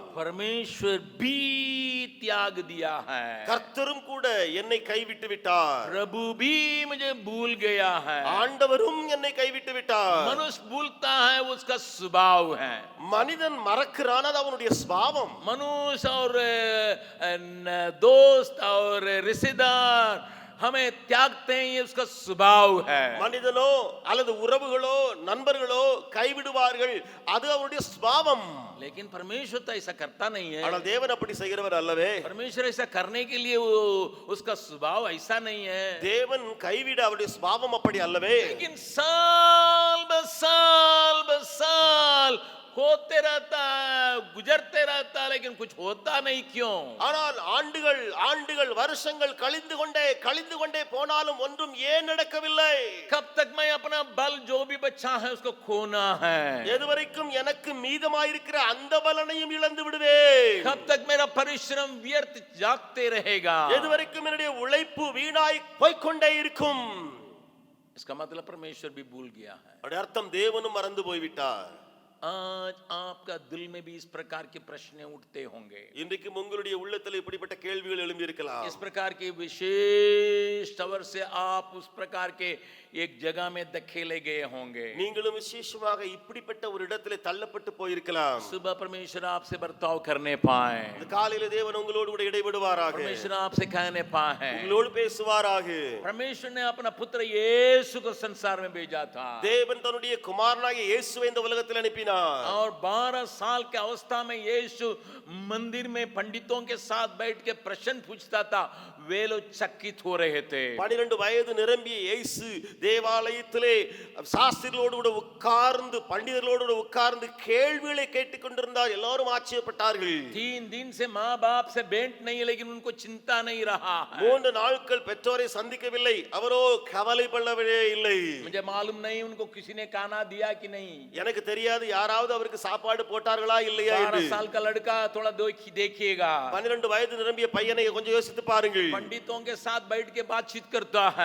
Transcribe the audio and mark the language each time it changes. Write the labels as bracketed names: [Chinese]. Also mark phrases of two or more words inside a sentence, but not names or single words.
[Hindi] परमेश्वर भी त्याग दिया है, [Tamil] கர்த்தரும் கூட என்னை கைவிட்டு விட்டார், [Hindi] प्रभु भी मुझे भूल गया है. [Tamil] ஆண்டவரும் என்னை கைவிட்டு விட்டார். [Hindi] मनुष्य भूलता है, वो उसका स्वभाव है. [Tamil] மனிதன் மறக்கிறான், அது அவனுடைய சுபாவம். [Hindi] मनुष्य और दोस्त और रिश्तेदार हमें त्यागते हैं, ये उसका स्वभाव है। [Tamil] மனிதனோ அல்லது உறவுகளோ நண்பர்களோ கைவிடுவார்கள், அது அவருடைய சுபாவம். [Hindi] लेकिन परमेश्वर तो ऐसा करता नहीं है। [Tamil] ஆனால் தேவன் அப்படி செய்கிறவர் அல்லவே. [Hindi] परमेश्वर ऐसा करने के लिए वो उसका स्वभाव ऐसा नहीं है। [Tamil] தேவன் கைவிட அவருடைய சுபாவம் அப்படி அல்லவே. [Hindi] लेकिन साल ब साल होते रहता है, गुजरते रहता है, लेकिन कुछ होता नहीं, क्यों? [Tamil] ஆனால் ஆண்டுகள் வருஷங்கள் கழிந்து கொண்டே போனாலும் ஒன்றும் ஏன் நடக்கவில்லை? [Hindi] कब तक मैं अपना बल जो भी बचा है उसको खोना है? [Tamil] எதுவரைக்கும் எனக்கு மீதமாயிருக்கிற அந்த பலனையும் இழந்து விடுவேன்? [Hindi] कब तक मेरा परिश्रम व्यर्थ जागते रहेगा? [Tamil] எதுவரைக்கும் என்னுடைய உழைப்பு வீணாய் போய்க்கொண்டே இருக்கும்? [Hindi] इसका मतलब परमेश्वर भी भूल गया है। [Tamil] அதோட அர்த்தம் தேவனும் மறந்து போய்விட்டார். [Hindi] आज आपका दिल में भी इस प्रकार के प्रश्न उठते होंगे। [Tamil] இன்றைக்கு உங்களுடைய உள்ளத்தில் இப்படிப்பட்ட கேள்விகள் எழும்பி இருக்கலாம். [Hindi] इस प्रकार के विशेष तवर से आप उस प्रकार के एक जगह में धकेले गए होंगे। [Tamil] நீங்களும் விசேஷமாக இப்படிப்பட்ட ஒரு இடத்திலே தள்ளப்பட்டு போயிருக்கலாம். [Hindi] सुबह परमेश्वर आपसे बर्ताव करने पाए, [Tamil] இந்த காலையில தேவன் உங்களோடு கூட இடைபடுவாராக. [Hindi] परमेश्वर आपसे कहने पाए, [Tamil] உங்களோடு பேசுவாராக. [Hindi] परमेश्वर ने अपना पुत्र यीशु को संसार में भेजा था [Tamil] தேவன் தன்னுடைய குமாரனாகிய இயேசுவை இந்த உலகத்தில் அனுப்பினார். [Hindi] और 12 साल के अवस्था में यीशु मंदिर में पंडितों के साथ बैठ के प्रश्न पूछता था, वे लोग चकित हो रहे थे। [Tamil] 12 வயது நிரம்பிய இயேசு தேவாலயத்திலே சாஸ்திரிகளோடு கூட உட்கார்ந்து பண்டிதர்களோடு கூட உட்கார்ந்து கேள்விகளை கேட்டுக்கொண்டிருந்தார். எல்லாரும் ஆச்சரியப்பட்டார்கள். [Hindi] 3 दिन से माँ बाप से भेंट नहीं, लेकिन उनको चिंता नहीं रहा है। [Tamil] 3 நாட்கள் பெற்றோரை சந்திக்கவில்லை, அவரோ கவலைப்படவே இல்லை. [Hindi] मुझे मालूम नहीं उनको किसी ने खाना दिया कि नहीं। [Tamil] எனக்கு தெரியாது யாராவது அவருக்கு சாப்பாடு போட்டார்களா இல்லையா 12 என்று. [Hindi] साल का लड़का थोड़ा देखिएगा, [Tamil] 12 வயது நிரம்பிய பையனை கொஞ்சம் யோசித்து பாருங்கள். [Hindi] पंडितों के साथ बैठ के बातचीत करता है,